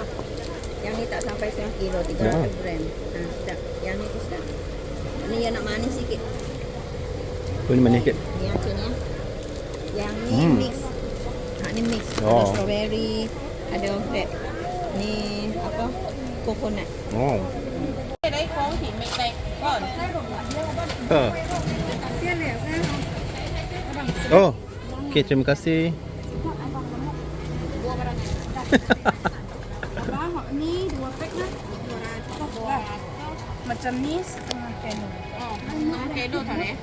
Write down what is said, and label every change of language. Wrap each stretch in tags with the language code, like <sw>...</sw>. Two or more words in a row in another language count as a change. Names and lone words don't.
<ms>Yang ni tak sampai setengah kilo, 300 gram. Sedap. Yang ni tu sedap. Ni yang nak manis sikit. Ni mana sikit? Ni macam ni. Yang ni mix. Ni mix. Ada Oh. strawberry, ada red. Ni apa? Coconut. Oh.</ms> <vi>Đây con thì mẹ đây con. Oh.</vi> <ms>Okey, terima kasih. Abang, ni 2 pack lah. 200. Macam ni setengah kilo. Setengah kilo tak ni?</ms>